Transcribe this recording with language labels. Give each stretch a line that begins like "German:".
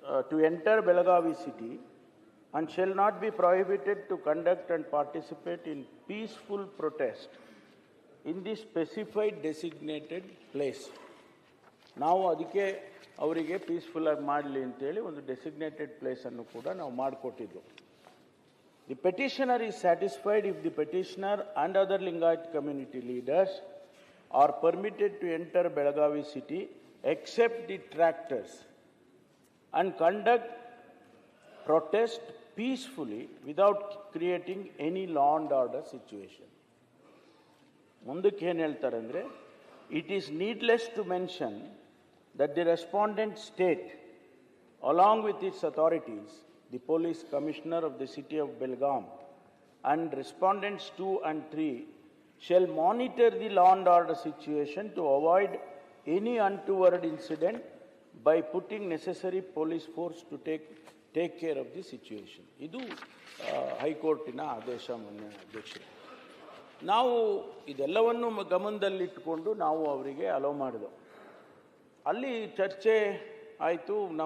English: to enter Belagavi city, and shall not be prohibited to conduct and participate in peaceful protest in the specified designated place.
Kannada: ನಾವು ಅದಕ್ಕೆ ಅವರಿಗೆ ಪೀಸ್ಫುಲ್ಲಾಗಿ ಮಾಡಲಿ ಅಂತೇಳಿ ಒಂದು designated ಪ್ಲೇಸನ್ನು ಕೂಡ ನಾವು ಮಾಡಿಕೊಟ್ಟಿದ್ದು.
English: The petitioner is satisfied if the petitioner and other Lingayat community leaders are permitted to enter Belagavi city except the tractors and conduct protest peacefully without creating any law and order situation.
Kannada: ಮುಂದಕ್ಕೆ ಏನು ಹೇಳ್ತಾರೆ ಅಂದರೆ,
English: it is needless to mention that the respondent state, along with its authorities, the police commissioner of the city of Belgaum, and respondents 2 and 3 shall monitor the law and order situation to avoid any untoward incident by putting necessary police force to take care of the situation.
Kannada: ಇದು ಹೈಕೋರ್ಟಿನ ಆದೇಶ ಮಾನ್ಯ ಅಧ್ಯಕ್ಷರೇ. ನಾವು ಇದೆಲ್ಲವನ್ನು ಗಮನದಲ್ಲಿಟ್ಟುಕೊಂಡು ನಾವು ಅವರಿಗೆ hello ಮಾಡಿದೆವು. ಅಲ್ಲಿ ಚರ್ಚೆ ಆಯಿತು.